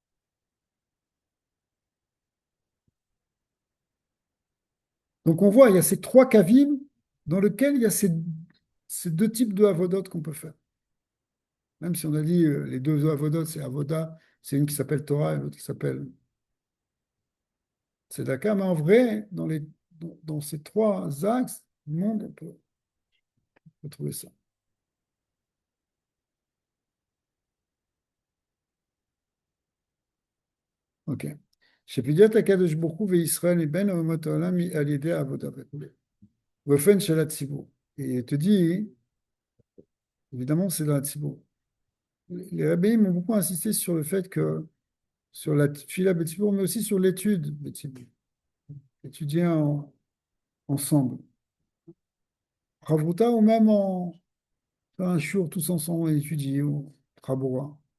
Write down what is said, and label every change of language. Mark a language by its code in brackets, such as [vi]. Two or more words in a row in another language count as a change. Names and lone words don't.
[fr] Donc on voit, il y a ces trois kavim dans lesquels il y a ces deux types de avodot qu'on peut faire. Même si on a dit les deux avodot, c'est avoda, c'est une qui s'appelle Torah et l'autre qui s'appelle Tzedaka, mais en vrai, dans ces trois axes du monde, on peut trouver ça. Ok. [he] שפדיעת הקדוש ברוך הוא וישראל מבין אומות העולם היא על ידי העבודה וכו'. באופן של הציבור. [fr] Et il te dit, évidemment, c'est dans la ציבור. Les rabbins m'ont beaucoup insisté sur le fait que, sur la [he] תפילה בציבור, [fr] mais aussi sur l'étude b'tzibour. Étudier ensemble. Chavruta ou même en faire un jour tous ensemble et étudier au Chaboura.